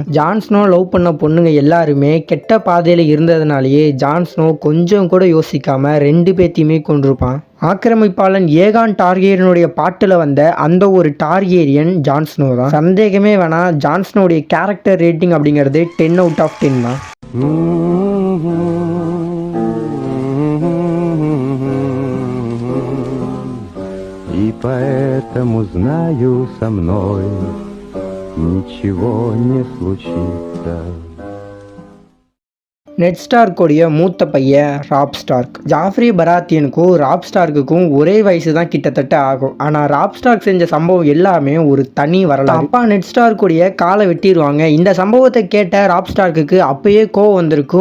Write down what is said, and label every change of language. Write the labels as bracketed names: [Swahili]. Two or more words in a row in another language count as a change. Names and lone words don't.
[Tamil] ஜான்ஸ்னோ லவ் பண்ண பொண்ணுங்க எல்லாருமே கெட்ட பாதையில இருந்ததுனாலேயே ஜான்ஸ்னோ கொஞ்சம் கூட யோசிக்காம 2 பேத்தையுமே கொண்டிருப்பான். ஆக்கிரமிப்பாளன் ஏகான் டார்கேரியனுடைய பாட்டுல வந்த அந்த ஒரு டார்கேரியன் ஜான்ஸ்னோ தான். சந்தேகமே வேணா, ஜான்ஸ்னோடைய கேரக்டர் ரேட்டிங் அப்படிங்கிறது [English] 10 out of 10 [Tamil] தான். [Russian] И поэтому знаю, со мной ничего не случится. [Tamil] நெட் ஸ்டார்க்கோடைய மூத்த பையன் ராப் ஸ்டார்க். ஜாஃப்ரி பராத்தியனுக்கும் ராப் ஸ்டார்க்குக்கும் ஒரே வயசு தான் கிட்டத்தட்ட ஆகும். ஆனால் ராப் ஸ்டார்க் செஞ்ச சம்பவம் எல்லாமே ஒரு தனி வரலாறு. அப்பா நெட் ஸ்டார்க்கோடைய காலை வெட்டிடுவாங்க. இந்த சம்பவத்தை கேட்ட ராப் ஸ்டார்க்கு அப்பயே கோவம் வந்திருக்கும்.